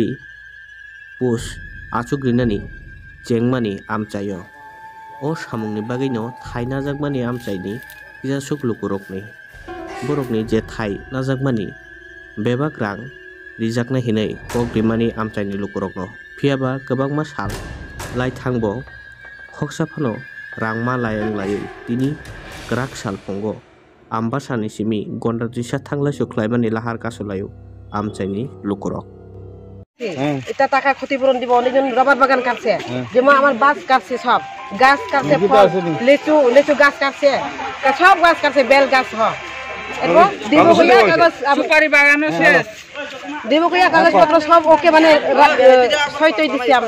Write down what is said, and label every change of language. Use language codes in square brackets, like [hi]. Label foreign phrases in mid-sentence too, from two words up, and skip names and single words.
[trp] Post Achugrinani Jengmani Amchayo O Samungni Bagino Thai Najagmani Amchaini Kisasok Lukurokni Borokni Je Thai Najagmani Bebak Rang Rijakna Hinai Kogrimani Amchaini Lukurokno Phiaba Gobangma Sal Lai Thangbo Hoksapano Rangma Layang Layu Tini Gerak Salpongo Ambasani Simi Gondar Jisa Thangla Suklaimani Lahar Kasulayu Amchaini Lukurok [bn] এটা টাকা ক্ষতিপূরণ দিব অনেকজন রবার বাগান কাটছে যেমন আমার বাস কাটছে সব গাছ কাটছে লিচু লিচু গাছ কাটছে সব গাছ কাটছে বেল গাছ সব এরপর দিবকইয়া কাগজ সুপারি বাগানও শেষ দিবকইয়া কাগজপত্র সব ওকে মানে সইতই দিছি আমরা